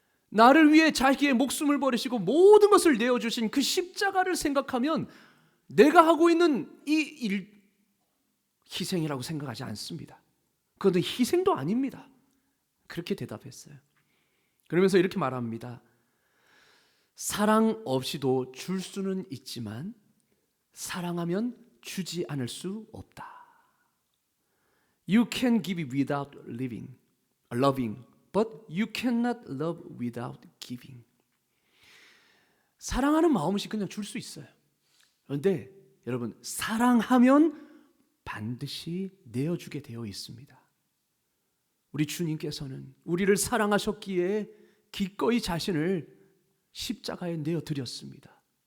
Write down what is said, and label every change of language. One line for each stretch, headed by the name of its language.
Korean: 나를 위해 자기의 목숨을 버리시고 모든 것을 내어주신 그 십자가를 생각하면 내가 하고 있는 이 일 희생이라고 생각하지 않습니다. 그것은 희생도 아닙니다. 그렇게 대답했어요. 그러면서 이렇게 말합니다. 사랑 없이도 줄 수는 있지만 사랑하면 주지 않을 수 없다.
English: You can give without loving, but you cannot love without giving.
Korean: 사랑하는 마음이 그냥 줄 수 있어요. 그런데 여러분, 사랑하면 반드시 내어주게 되어 있습니다. 우리 주님께서는 우리를 사랑하셨기에 기꺼이 자신을 십자가에 내어드렸습니다.